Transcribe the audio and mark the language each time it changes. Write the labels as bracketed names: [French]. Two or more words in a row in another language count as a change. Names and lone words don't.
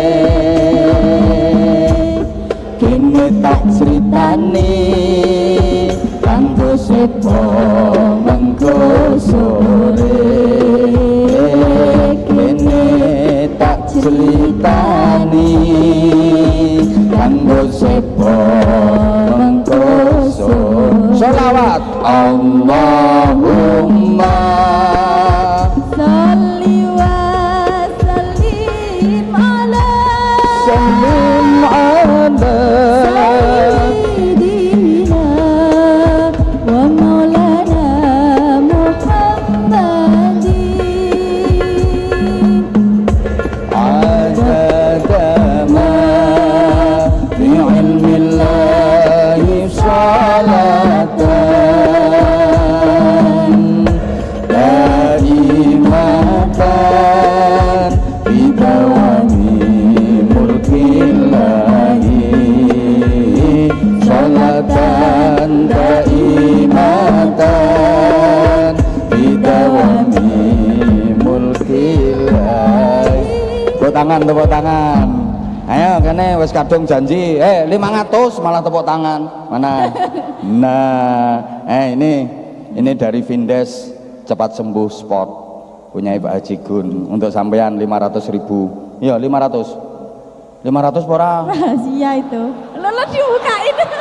[Javanese] kene tak critani kanggo sepo mengko sore, kene tak critani kanggo sepo mengko sore. [Arabic] صلوات اللهم صل وسلم على سلم على سيدنا ومولانا محمد عدد ما في علم الله صلاة دائمة بدوام ملك الله، صلاة دائمة بدوام ملك الله. [Indonesian] Tepuk tangan, tepuk tangan. [Javanese] Ayo kene wis kadung janji 500 malah tepuk tangan. Mana? [Indonesian] Nah, ini dari Vindes Cepat Sembuh Sport punya Pak Haji Gun untuk sampean 500.000. [Javanese] Iya 500 pora. [Indonesian] rahasia itu. Lolo dibukain.